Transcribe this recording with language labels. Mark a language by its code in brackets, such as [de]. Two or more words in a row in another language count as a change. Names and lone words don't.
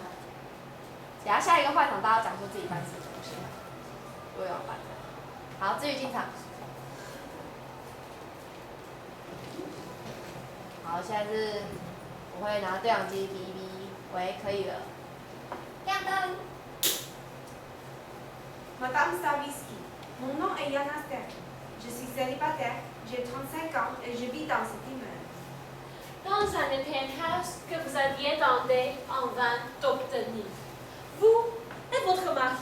[zh] 等下下一个换场，大家讲出自己搬什么东西。我也要搬。好，至于进场。好，现在是我会拿对讲机哔一哔，喂，可以了。亮灯。 [fr] Madame Stavisky, mon nom est Yana Ster. Je suis célibataire, j'ai 35 ans et je vis dans cet immeuble. Dans un penthouse que vous aviez tenté en vain d'obtenir. Vous et votre mari.